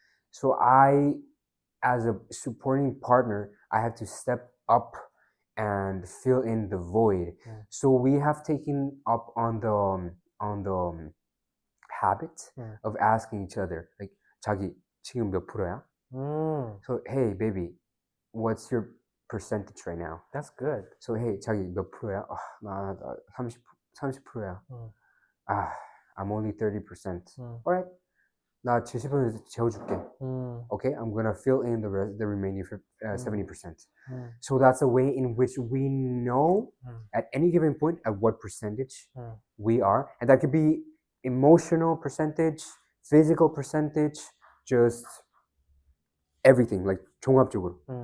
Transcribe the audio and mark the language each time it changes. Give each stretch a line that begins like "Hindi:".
English: So I, as a supporting partner, I have to step up and fill in the void. So we have taken up on the habit of asking each other, like,
Korean: 자기 지금 몇 프로야?
English: So hey baby, what's your percentage right now? That's good. So hey
Korean: 자기 몇 프로야? 나 30%야.
English: I'm only 30%. Alright,
Korean: 나 70% 재워줄게.
English: Okay, I'm gonna fill in the remaining 70%. So that's a way in which we know at any given point at what percentage we are, and that could be emotional percentage, physical percentage, just everything, like 종합적으로.